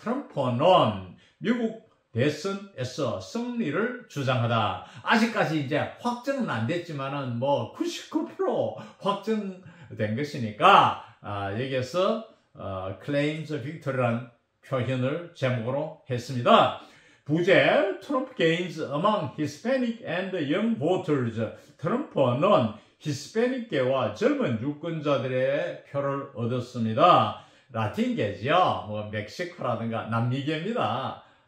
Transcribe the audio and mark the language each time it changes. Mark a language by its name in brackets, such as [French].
[Korean] 트럼프는 미국 대선에서 승리를 주장하다. 아직까지 이제 확정은 안 됐지만은 99% 확정된 것이니까 여기에서 [English] claims victory [Korean] 라는 표현을 제목으로 했습니다. 부제 [English] 트럼프 gains among Hispanic and young voters. [Korean] 트럼프는 히스패닉계와 젊은 유권자들의 표를 얻었습니다. 라틴계죠. 멕시코라든가 남미계입니다.